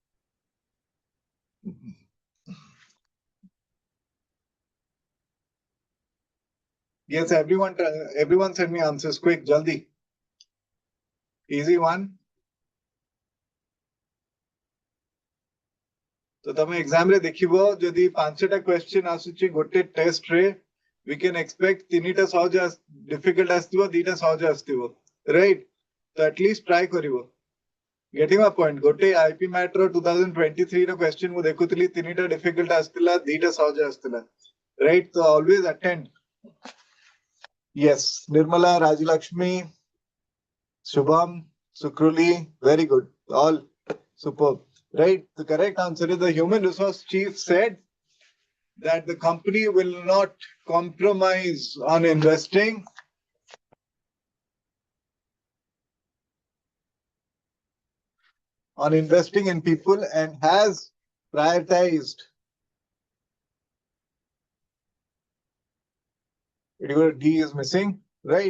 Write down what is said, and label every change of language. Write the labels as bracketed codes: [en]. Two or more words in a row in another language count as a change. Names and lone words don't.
[en] Yes, everyone send me answers quick, jaldi. Easy one. [or] ତ ତମେ ଏକ୍ଜାମ ରେ ଦେଖିବ ଯଦି ପାଞ୍ଚଟା କ୍ୱେଶ୍ଚନ ଆସୁଛି ଗୋଟେ ଟେଷ୍ଟ ରେ [en] we can expect [or] ତିନିଟା ସହଜ difficult ଆସିବ ଦିଟା ସହଜ ଆସିବ, [en] right? तो at least try करिवो. Getting my point. [or] ଗୋଟେ IP ମ୍ୟାଟ ର 2023 ର କ୍ୱେଶ୍ଚନ ମୁଁ ଦେଖୁଥିଲି ତିନିଟା difficult ଆସିଥିଲା ଦିଟା ସହଜ ଆସିଥିଲା, [en] right? तो always attend. Yes, Nirmala, Rajalakshmi, Shubham, Sukruli, very good. All superb. Right? The correct answer is the human resource chief said that the company will not compromise on investing in people and has prioritized D is missing, right?